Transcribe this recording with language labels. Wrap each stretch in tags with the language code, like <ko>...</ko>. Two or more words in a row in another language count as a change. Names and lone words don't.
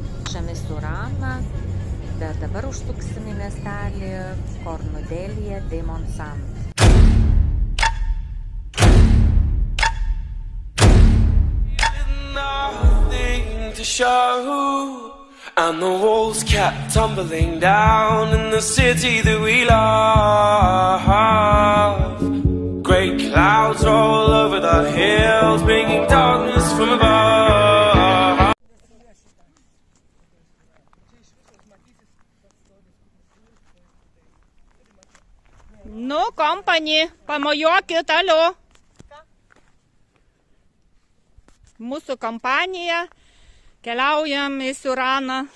<lt>grįžam į Suraną, bet dabar užsuksim į miestelį Cornudelija de Montsant.</lt> <en>To show, and the walls kept tumbling down in the city that we love. Great clouds roll over the hills, bringing darkness from above.</en> <lt>Nu, kompani, pamojuokit, alio. Mūsų kompanija. Keliaujam į Suraną.</lt>